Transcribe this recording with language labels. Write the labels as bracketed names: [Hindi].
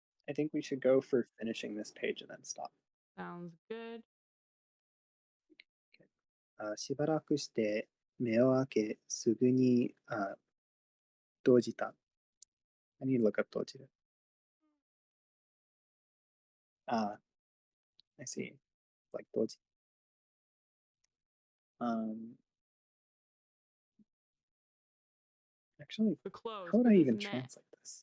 [English] I think we should go for finishing this page and then stop. Sounds good. [Japanese] しばらくして目を開けすぐに動じた. [English] I need to look up 動じる. I see. Like 動じ. Actually, close, how would I even translate this?